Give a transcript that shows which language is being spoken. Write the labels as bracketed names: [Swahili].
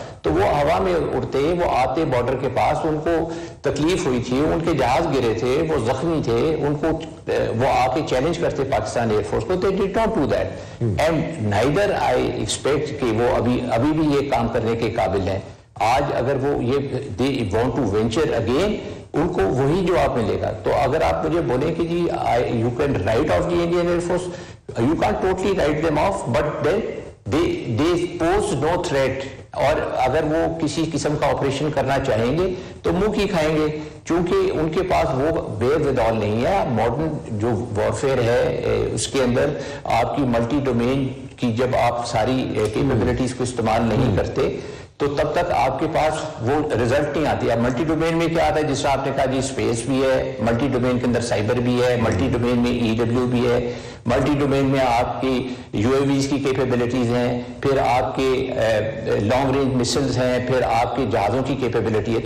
[Urdu] تو وہ ہوا میں اڑتے وہ آتے بارڈر کے پاس، ان کو تکلیف ہوئی تھی، ان کے جہاز گرے تھے، وہ زخمی تھے، ان کو وہ آ کے چیلنج کرتے پاکستان ایئر فورس کو. [English] they did not do that and neither I expect [Urdu] کہ وہ ابھی بھی یہ کام کرنے کے قابل ہیں. آج اگر وہ یہ [English] they want to venture again، [Urdu] ان کو وہی جواب ملے گا. تو اگر آپ مجھے بولیں کہ جی [English] you can write off the Indian Air Force، you can't totally write them off but then they pose no threat. [Urdu] اور اگر وہ کسی قسم کا آپریشن کرنا چاہیں گے تو منہ کی کھائیں گے، چونکہ ان کے پاس وہ ویئر ودال نہیں ہے. ماڈرن جو وارفیئر ہے اس کے اندر آپ کی ملٹی ڈومین کی جب آپ ساری کیپیبلٹیز کو استعمال نہیں کرتے تو تب تک آپ کے پاس وہ رزلٹ نہیں آتی. اب ملٹی ڈومین میں کیا آتا ہے، جس طرح آپ نے کہا جی اسپیس بھی ہے، ملٹی ڈومین کے اندر سائبر بھی ہے، ملٹی ڈومین میں EW بھی ہے، ملٹی ڈومین میں آپ کی UAVs کی کیپیبلٹیز ہیں، پھر آپ کے لانگ رینج مسلز ہیں، پھر آپ کے جہازوں کی کیپیبلٹی ہے.